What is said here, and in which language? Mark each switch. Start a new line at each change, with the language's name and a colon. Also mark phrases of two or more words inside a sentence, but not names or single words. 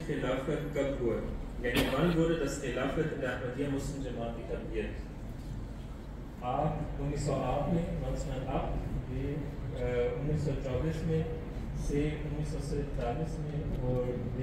Hindi: Khilafat कब हुआ?
German: यानी wann wurde das Khilafat in der Ahmadiyya Muslim Jamaat etabliert?
Hindi: A. 1908 में 1908, B. 1924 में, C. 1947 में और D.